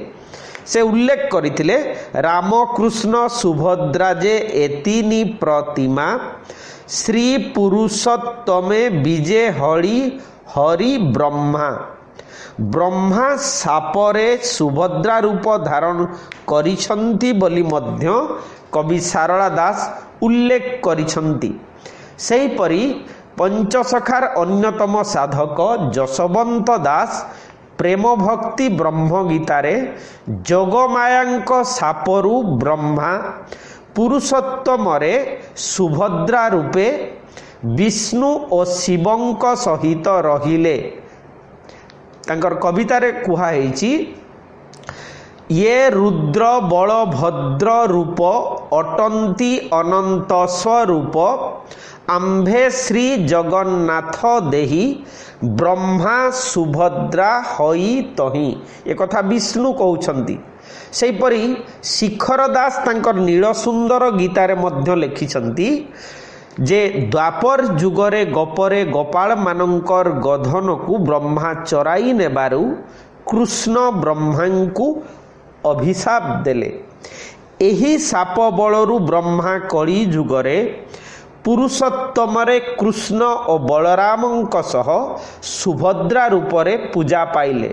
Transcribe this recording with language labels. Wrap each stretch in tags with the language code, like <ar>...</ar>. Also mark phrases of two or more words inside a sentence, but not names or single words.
<or>ସେ ଉଲ୍ଲେଖ କରିଥିଲେ ରାମ, କୃଷ୍ଣ, ସୁଭଦ୍ରା ଯେ ଏତିନି ପ୍ରତିମା ଶ୍ରୀ ପୁରୁଷୋତ୍ତମେ ବିଜୟ ହରି ହରି ବ୍ରହ୍ମା। ବ୍ରହ୍ମା ଶାପରେ ସୁଭଦ୍ରା ରୂପ ଧାରଣ କରିଛନ୍ତି ବୋଲି ମଧ୍ୟ କବି ସାରଳା ଦାସ ଉଲ୍ଲେଖ କରିଛନ୍ତି। ସେହିପରି ପଞ୍ଚସଖାର ଅନ୍ୟତମ ସାଧକ ଯଶୋବନ୍ତ ଦାସ ପ୍ରେମ ଭକ୍ତି ବ୍ରହ୍ମ ଗୀତାରେ ଯୋଗମାୟାଙ୍କ ଶାପରୁ ବ୍ରହ୍ମା ପୁରୁଷୋତ୍ତମରେ ସୁଭଦ୍ରା ରୂପେ ବିଷ୍ଣୁ ଓ ଶିବଙ୍କ ସହିତ ରହିଲେ। ତାଙ୍କର କବିତାରେ କୁହାଯାଇଛି ଯେ ରୁଦ୍ର ବଳଭଦ୍ର ରୂପ ଅଟନ୍ତି ଅନନ୍ତ ସ୍ୱରୂପ ଆମ୍ଭେ ଶ୍ରୀ ଜଗନ୍ନାଥ ଦେହୀ ବ୍ରହ୍ମା ସୁଭଦ୍ରା ହଇ ତହିଁ। ଏକ କଥା ବିଷ୍ଣୁ କହୁଛନ୍ତି। ସେହିପରି ଶିଶୁ ଦାସ ତାଙ୍କର ନୀଳ ସୁନ୍ଦର ଗୀତାରେ ମଧ୍ୟ ଲେଖିଛନ୍ତି ଯେ ଦ୍ୱାପର ଯୁଗରେ ଗୋପରେ ଗୋପାଳ ମାନଙ୍କର ଗୋଧନକୁ ବ୍ରହ୍ମା ଚରାଇ ନେବାରୁ କୃଷ୍ଣ ବ୍ରହ୍ମାଙ୍କୁ ଅଭିଶାପ ଦେଲେ। ଏହି ଶାପ ବଳରୁ ବ୍ରହ୍ମା କଳି ଯୁଗରେ ପୁରୁଷୋତ୍ତମରେ କୃଷ୍ଣ ଓ ବଳରାମଙ୍କ ସହ ସୁଭଦ୍ରା ରୂପରେ ପୂଜା ପାଇଲେ।</or>